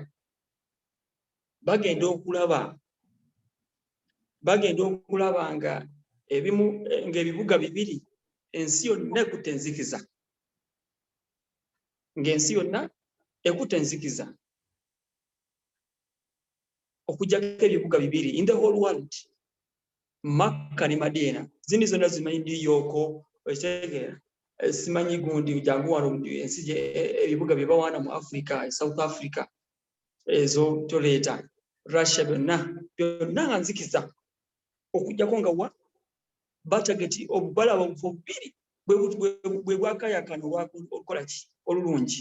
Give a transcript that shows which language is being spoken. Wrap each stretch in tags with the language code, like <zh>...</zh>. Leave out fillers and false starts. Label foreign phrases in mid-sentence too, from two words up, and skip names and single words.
<lg>Bagenda okulaba nga ng'ebibuga bibiri ensi yonna ekutte enzikiza. Ng'ensi yonna ekutte enzikiza. Okuggyako ebibuga bibiri</lg> <en>in the whole world.</en> <lg>Makka ne Madina zindi zonna zimanyi New York ekitegeera simanyi gundi jangu wano ensi ebibuga bye bawaana mu Africa South Africa ezo toleeta Russia byonna nga nzikiza okuggyako nga batageti obubalaba bubiri bwe bwakayakano olwakola ki olulungi.</lg>